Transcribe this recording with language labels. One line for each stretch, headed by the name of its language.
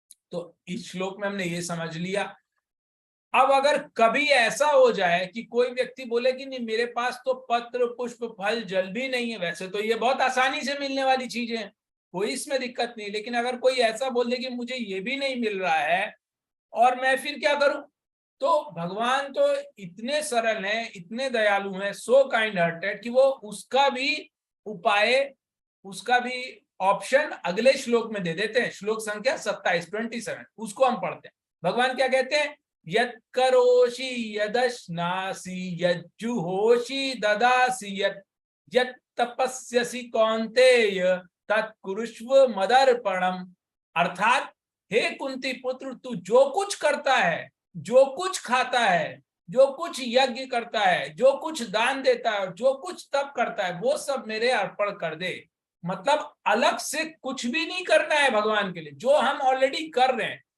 Hindi: तो इस श्लोक में हमने ये समझ लिया। अब अगर कभी ऐसा हो जाए कि कोई व्यक्ति बोले कि नहीं मेरे पास तो पत्र, पुष्प, फल, जल भी नहीं है, वैसे तो ये बहुत आसानी से मिलने वाली चीजें हैं, कोई इसमें दिक्कत नहीं, लेकिन अगर कोई ऐसा बोल दे कि मुझे ये भी नहीं मिल रहा है और मैं फिर क्या करूं, तो भगवान तो इतने सरल हैं, इतने दयालु हैं,
English: so kind hearted,
Hindi: कि वो उसका भी उपाय, उसका भी ऑप्शन अगले श्लोक में दे देते हैं। श्लोक संख्या 27 उसको हम पढ़ते हैं। भगवान क्या कहते हैं?
Sanskrit: यत् करोषि यदश्नासि यज्जुहोषि ददासि यत् तपस्यसि कौन्तेय तत्कुरुष्व मदर्पणम।
Hindi: अर्थात हे कुंती पुत्र, तू जो कुछ करता है, जो कुछ खाता है, जो कुछ यज्ञ करता है, जो कुछ दान देता है, जो कुछ तप करता है, वो सब मेरे अर्पण कर दे। मतलब अलग से कुछ भी नहीं करना है भगवान के लिए, जो हम ऑलरेडी कर रहे हैं।